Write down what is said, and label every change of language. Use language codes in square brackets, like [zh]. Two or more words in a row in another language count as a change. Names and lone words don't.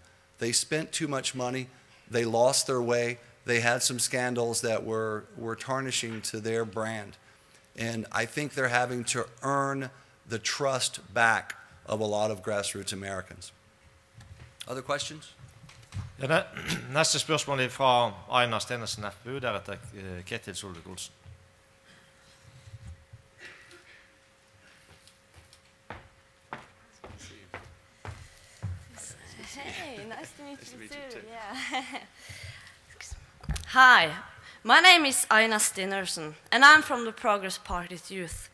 [en] They spent too much money. They lost their way. They had some scandals that were tarnishing to their brand. And I think they're having to earn the trust back of a lot of grassroots Americans. Other questions? [no] Ja, neste spørsmål er fra Einar Stenersen, FPU, deretter Ketil Solvik-Olsen. [en] Hey, nice to meet you too. Yeah. Hi, my name is Einar Stenersen, and I'm from the Progress Party's youth.